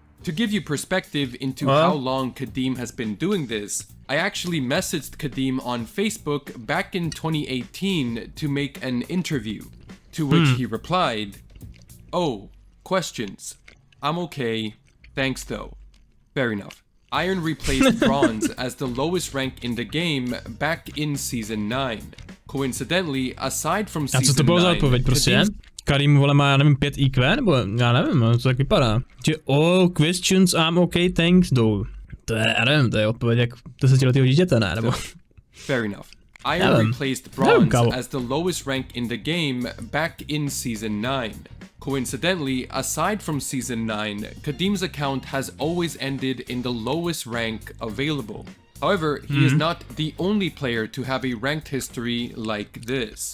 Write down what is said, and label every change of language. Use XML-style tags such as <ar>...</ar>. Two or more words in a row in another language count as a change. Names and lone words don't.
<en>To give you perspective into how long Kadeem has been doing this, I actually messaged Kadeem on Facebook back in 2018 to make an interview, to which he replied, "Oh, questions. I'm okay. Thanks though." Fair enough. Iron replaced bronze as the lowest rank in the game back in Season 9. Coincidentally, aside from</en> <cs>A co to bylo za odpověď prostě? Kadeem, vole, má, já nevím, 5 IQ, nebo já nevím, to tak vypadá.</cs> <en>Že all questions, I'm okay, thanks, though.</en> <cs>To je, já nevím, to je odpověď jak 10letého dítěte, ne, nebo...</cs> <en>Fair enough. Iron replaced bronze as the lowest rank in the game back in Season 9. Coincidentally, aside from Season 9, Kadeem's account has always ended in the lowest rank available. However, he is not the only player to have a ranked history like this.</en>